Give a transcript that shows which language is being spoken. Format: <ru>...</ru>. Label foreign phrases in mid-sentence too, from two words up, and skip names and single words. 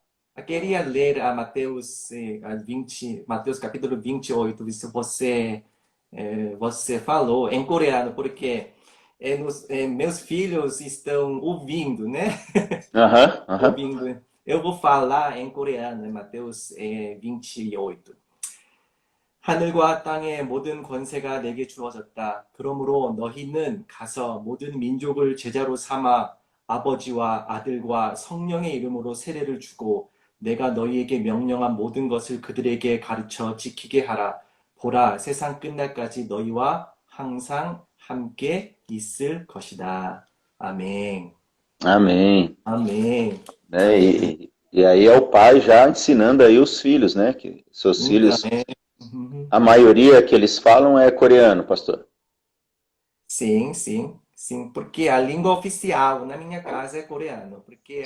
<pt>eu queria ler a Mateus, Mateus capítulo 28, se você, você falou em coreano, porque meus filhos estão ouvindo, né? Aham, aham. Ouvindo. Eu vou falar em coreano, em Mateus 28.</pt> <ko>하늘과 땅의 모든 권세가 내게 주어졌다. 그러므로 너희는 가서 모든 민족을 제자로 삼아 아버지와 아들과 성령의 이름으로 세례를 주고 내가 너희에게 명령한 모든 것을 그들에게 가르쳐 지키게 하라. 보라, 세상 끝날까지 너희와 항상 함께 있을 것이다. 아멘.</ko> <pt>Amém.</pt> <ko>아멘.</ko> <pt>Né?</pt> <ko>아멘.</ko> <pt>E aí é o pai já ensinando aí os filhos, né? Que seus filhos,</pt> <ko>아멘.</ko> <pt>a maioria que eles falam é coreano, pastor. Sim, sim, sim, porque a língua oficial na minha casa é coreano, porque eu</pt>